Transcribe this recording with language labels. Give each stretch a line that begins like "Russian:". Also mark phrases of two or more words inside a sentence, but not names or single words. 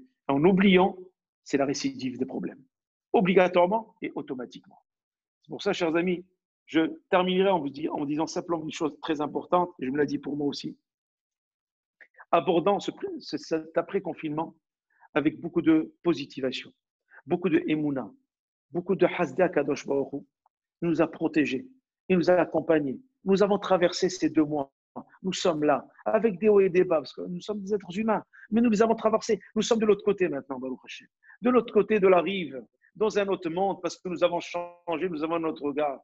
French: En oubliant, c'est la récidive des problèmes, obligatoirement et automatiquement. C'est pour ça, chers amis, je terminerai en vous disant simplement une chose très importante, et je me l'ai dit pour moi aussi. abordant cet après-confinement avec beaucoup de positivation, beaucoup de émouna, beaucoup de
Hebrew: חסדה קדוש ברוך הוא.
French: Il nous a protégés, il nous a accompagnés. Nous avons traversé ces 2 mois. Nous sommes là, avec des hauts et des bas, parce que nous sommes des êtres humains, mais nous les avons traversés. Nous sommes de l'autre côté maintenant,
Hebrew: ברוך השם.
French: De l'autre côté de la rive, dans un autre monde, parce que nous avons changé, nous avons notre regard.